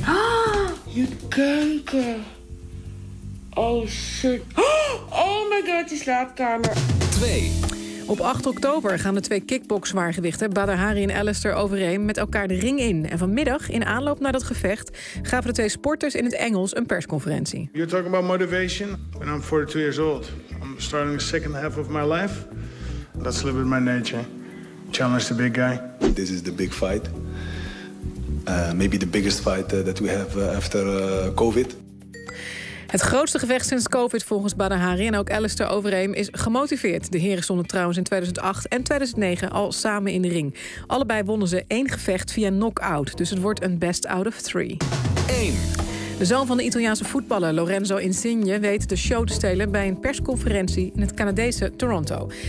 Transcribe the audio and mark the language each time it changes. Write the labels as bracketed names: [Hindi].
[Dutch] Ah, je kanker. Oh shit. Oh my god, die slaapkamer. 2. Op 8 oktober gaan de twee kickbokszwaargewichten Badr Hari en Alistair overeen met elkaar de ring in. En vanmiddag, in aanloop naar dat gevecht, gaven de twee sporters in het Engels een persconferentie. [English] You're talking about motivation? When I'm 42 years old, I'm starting the second half of my life. That's a little bit my nature. Challenge the big guy. This is the big fight. Maybe the biggest fight that we have after COVID. [Dutch] Het grootste gevecht sinds COVID volgens Badr Hari en ook Alistair Overeem is gemotiveerd. De heren stonden trouwens in 2008 en 2009 al samen in de ring. Allebei wonnen ze één gevecht via knock-out, dus het wordt een best out of three. 1. De zoon van de Italiaanse voetballer Lorenzo Insigne weet de show te stelen bij een persconferentie in het Canadese Toronto.